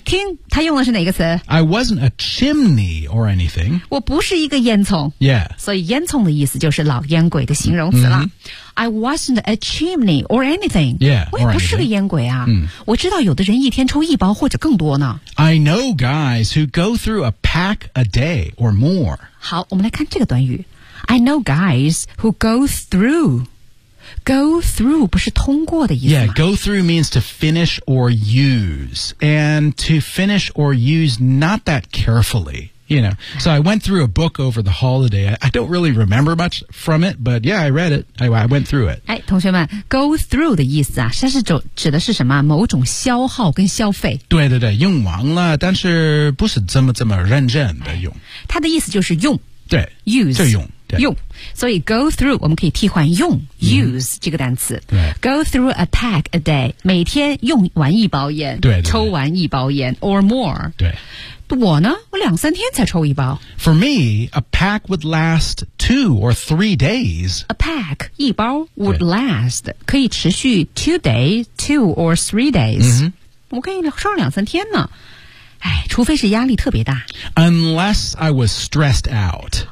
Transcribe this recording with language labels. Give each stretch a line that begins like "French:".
Chinese: 听，他用的是哪个词？
English: I wasn't a chimney or anything.
Chinese: 我不是一个烟囱。
English: Yeah.
Chinese: 所以烟囱的意思就是老烟鬼的形容词了。
English: I wasn't a chimney or anything. Yeah, or
Chinese: 我也不是个烟鬼啊。我知道有的人一天抽一包或者更多呢。
English: I know guys who go through a pack a day or more.
Chinese: 好，我们来看这个短语。
English: I know guys who go through.
Chinese: Go through 不是通过的意思吗？
English: Yeah, go through means to finish or use. And to finish or use not that carefully. You know, so I went through a book over the holiday. I don't really remember much from it, but yeah, I read it. I went through it.
Chinese: 哎，同学们 ，go through 的意思啊，它是指的是什么？某种消耗跟消费。对对对，用完了，但是不是这么认真的用。哎、它的意思就是用。对
English: ，use
Chinese: 就用对用。所以 go through 我们可以替换用 use 这个单词。对，
English: go through a pack a day，
Chinese: 每天用完一包烟，对对对抽完一包烟 ，
English: or more。
Chinese: 对。我呢我两三天才抽一包
English: For me, a pack would last 2 or 3 days
Chinese: A pack, 一包
English: would last
Chinese: 可以持续
English: 2 days, 2 or 3 days、
Chinese: 我可以抽两三天呢哎，除非是压力特别大
English: Unless I was stressed out